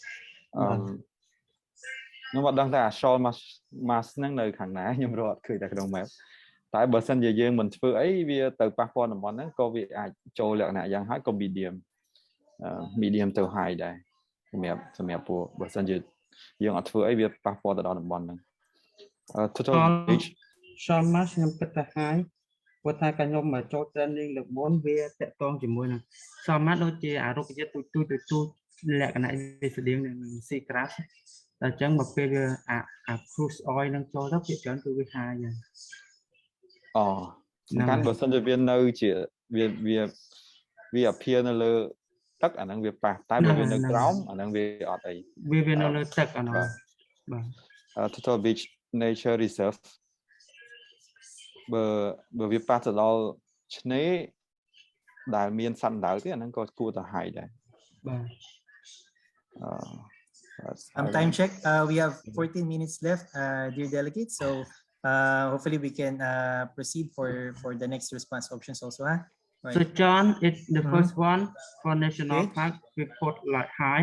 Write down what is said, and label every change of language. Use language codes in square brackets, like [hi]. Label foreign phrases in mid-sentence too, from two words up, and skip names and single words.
[km] ខ្ញុំអត់ដឹងថា [en] shoal mass [km] ហ្នឹងនៅខាងណាខ្ញុំរកអត់ឃើញតែក្នុង map តែបើសិនជាយើងមិនធ្វើអីវាទៅប៉ះពាល់ តំបន់ហ្នឹងក៏វាអាចចូលលក្ខណៈយ៉ាងហើយក៏ medium ទៅ high ដែរសម្រាប់ពួកបើសិនជាយើងអត់ធ្វើអី វាប៉ះពាល់ទៅដល់តំបន់ហ្នឹង [en] total shoal mass [km] ខ្ញុំគិតថា high ព្រោះថាកាលខ្ញុំមកចូល training លើកមុនវាតាក់ទងជាមួយនឹង [en] shoal mass [km] ដូចជាអារុក្ខជាតិទូចលក្ខណៈវាស្តៀងនឹង [en] sea grass [km] តែអញ្ចឹងមកពេលវាអា [en] cruise oil [km] ហ្នឹងចូលទៅវាច្រើនគឺវា high ហ្នឹង សំខាន់បើសិនជាវានៅជាវា វា appear នៅលើទឹកអាហ្នឹងវាប៉ះតែបើវានៅក្រោមអាហ្នឹងវាអត់អី វានៅលើទឹកអានោះបាទ Total Beach Nature Reserve បើវាប៉ះទៅដល់ឆ្នេរដែលមានសត្វអណ្ដើកទេអាហ្នឹងក៏គួរតែហាយដែរ បាទ [en] time check. We have 14 minutes left, dear delegates. So hopefully we can proceed for the next response options also. Huh? Right. So John, it's the first one for national park. We put like high.